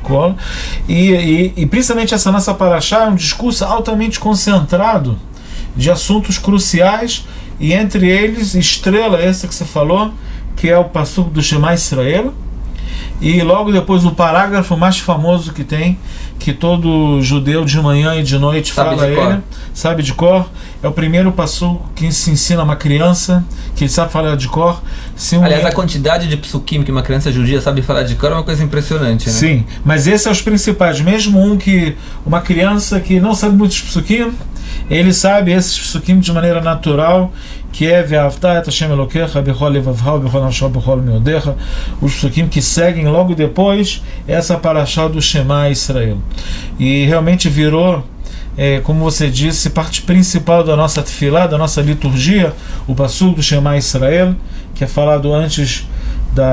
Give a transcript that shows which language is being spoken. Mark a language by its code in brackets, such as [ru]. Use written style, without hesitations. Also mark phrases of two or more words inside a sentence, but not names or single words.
[pt] cola, e principalmente essa nossa paraxá é um discurso altamente concentrado de assuntos cruciais, e entre eles, estrela essa que você falou, que é o passuco do Shema Israel, e logo depois o parágrafo mais famoso que tem, que todo judeu de manhã e de noite fala ele, sabe de cor, é o primeiro passuco que se ensina a uma criança, que ele sabe falar de cor. Aliás, a quantidade de psukim que uma criança judia sabe falar de cor é uma coisa impressionante, né? Sim, mas esses são os principais, mesmo uma criança que não sabe muitos psukim, ele sabe esses psukim de maneira natural, que é [he] ואהבת את השם אלוקיך בכל לבבך בכל נפשך בכל מאודך, [pt] os psukim que seguem logo depois essa paraxá do Shema Israel. E realmente virou, como você disse, parte principal da nossa tefilá, da nossa liturgia, o passuco do Shema Israel, que é falado antes da